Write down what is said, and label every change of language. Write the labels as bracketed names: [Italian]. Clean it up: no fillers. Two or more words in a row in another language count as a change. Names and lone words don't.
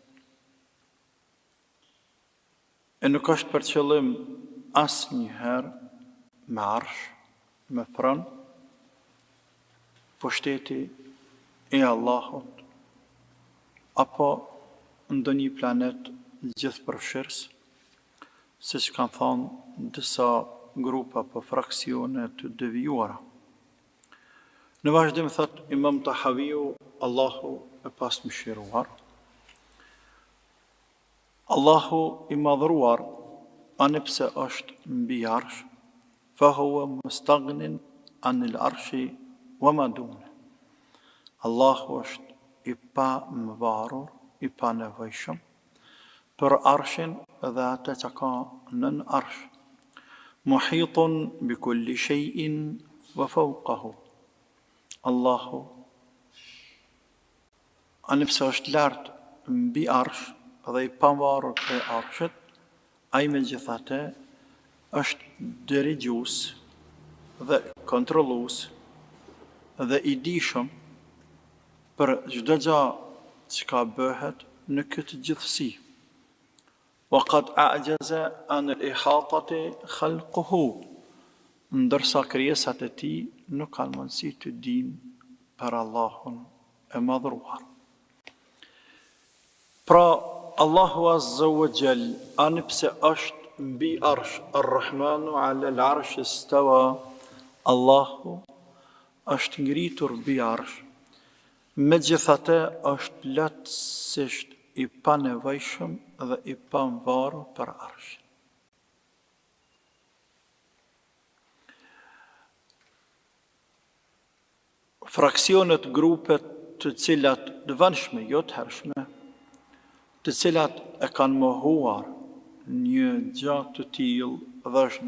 [Albanian] E nuk është për qëllim asnjëherë me arsh, me thron, pushteti e Allahut, apo ndonjë planet gjithëpërfshirës, siç kanë thënë disa grupa apo fraksione të devijuara. Në vazhdim thot Imam Tahaviu, Allahu e pasmëshiruar, Allahu i madhruar, ani pse është mbi arsh, [Arabic] فهو مستغن عن العرش وما دون. [Albanian] Allahu është i pa mëvarur, i pa nevojshëm për arshin dhe atë që ka nën arsh. [Arabic] محيط بكل شيء وفوقه. [Albanian] Allahu ani pse është lartë mbi arsh dhe i pavarur për arshit, ai megjithatë është dirigjues dhe kontrollues dhe i dijshëm për çdo gjë që ka bëhet në këtë gjithësi. [Arabic] وقد أعجز عن الإحاطة خلقه, [Albanian] ndërsa krijesat e tij nuk kanë mundësi të dinë për Allahun e madhruar. Pra, Allahu [Arabic] عز وجل, [Albanian] ani pse është mbi arsh, [Arabic] الرحمن على العرش استوى, [Albanian] Allahu është ngritur mbi arsh, megjithatë është plotësisht i panevojshëm dhe i pavarur për arshin. Fraksionet, grupet të cilat dëvënshme, jo të hershme, të cilat e kanë mohuar një gjatë të tillë dhe është